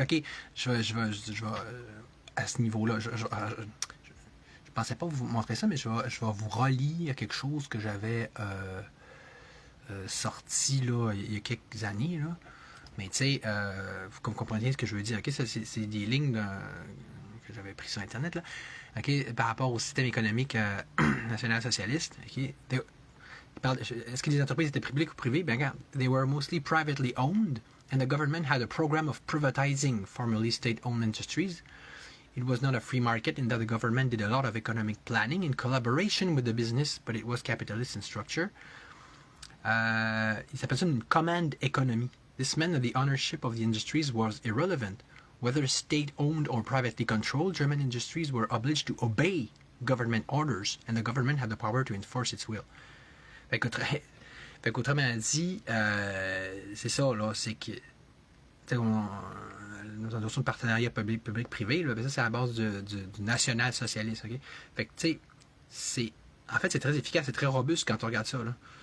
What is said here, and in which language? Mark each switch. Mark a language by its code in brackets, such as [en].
[fr] OK, je vais à ce niveau-là, je pensais pas vous montrer ça, mais je vais vous relire quelque chose que j'avais sorti là, il y a quelques années. Là. Mais tu sais, vous comprenez ce que je veux dire. OK, ça, c'est des lignes que j'avais pris sur Internet. Là. OK, par rapport au système économique national-socialiste. OK, est-ce que les entreprises étaient publiques ou privées? Ben regarde, [en] they were mostly privately owned, and the government had a program of privatizing formerly state-owned industries. It was not a free market in that the government did a lot of economic planning in collaboration with the business, but it was capitalist in structure. [fr] Il s'appelle ça une command economy. [en] This meant that the ownership of the industries was irrelevant. Whether state-owned or privately controlled, German industries were obliged to obey government orders, and the government had the power to enforce its will. [fr] Fait qu'autrement dit, c'est ça, là, c'est que nos notions de partenariat public-privé, là, ben ça, c'est à la base du national-socialiste. Okay? Fait que, tu sais, en fait, c'est très efficace, c'est très robuste quand on regarde ça. Là.